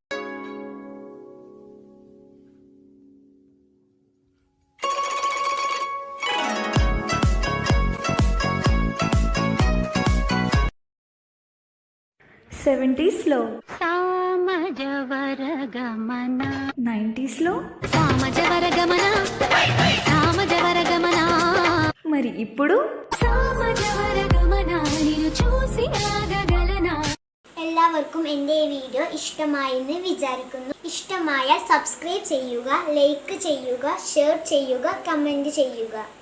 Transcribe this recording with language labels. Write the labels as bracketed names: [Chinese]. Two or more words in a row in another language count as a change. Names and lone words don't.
[Telugu] 70s లో సామజవరగమన 90s లో సామజవరగమన సామజవరగమన మరి ఇప్పుడు సామజవరగమన నిన్ను చూసి ఆగగలనా. [Malayalam] എല്ലാവർക്കും എൻ്റെ വീഡിയോ ഇഷ്ടമായെന്ന് വിചാരിക്കുന്നു. ഇഷ്ടമായാൽ സബ്സ്ക്രൈബ് ചെയ്യുക, ലൈക്ക് ചെയ്യുക, ഷെയർ ചെയ്യുക, കമൻറ്റ് ചെയ്യുക.